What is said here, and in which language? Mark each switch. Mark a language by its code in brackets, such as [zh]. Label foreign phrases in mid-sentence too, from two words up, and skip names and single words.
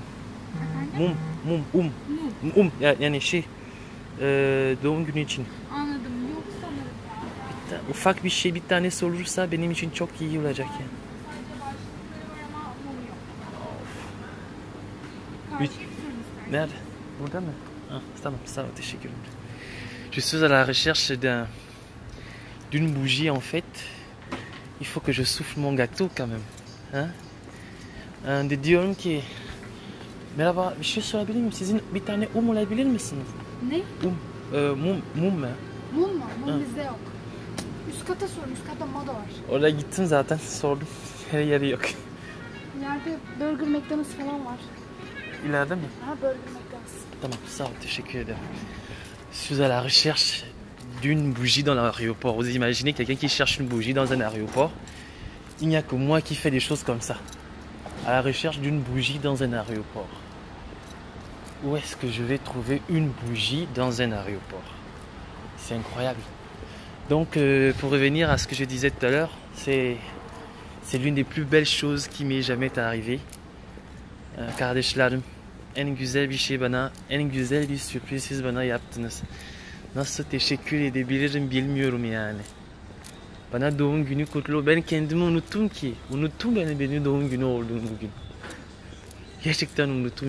[tr] Yani doğum günü için. Anladım. Yok sanırım. Ufak bir şey, bir tanesi olursa benim için çok iyi olacak yani. Nerede? Burada mı? Ah, tamam, sağ ol, teşekkür ederim. [fr] Je suis à la recherche d'une bougie en fait. Il faut que je souffle mon gâteau quand même. Hein? [tr] De diyorum ki merhaba, bir şey sorabilir miyim? Sizin bir tane olabilir misiniz? Ne? Mum mu? Mum mu? Mum Ha. bizde yok. Üst kata sorun. Üst kata moda var. Oraya gittim zaten, sordum. Her yeri yok. İleride Burger McDonald's falan var. İleride mi? Ha, Burger McDonald's. Tamam, sağ ol, teşekkür ederim. [fr] Je suis à la recherche d'une bougie dans l'aéroport. Vous imaginez quelqu'un qui cherche une bougie dans un aéroport? Il n'y a que moi qui fais des choses comme ça. À la recherche d'une bougie dans un aéroport. Où est-ce que je vais trouver une bougie dans un aéroport? C'est incroyable. Donc, pour revenir à ce que je disais tout à l'heure, c'est l'une des plus belles choses qui m'est jamais arrivée. [tr] Kardeşlerim, en güzel bir şey bana, en güzel bir sürpriz siz bana yaptınız. Nasıl teşekkür edebilirim bilmiyorum yani. Bana doğum günü kutlu. Ben kendimi unuttum ki. Unuttum benim doğum günü olduğunu bugün. Gerçekten unuttum.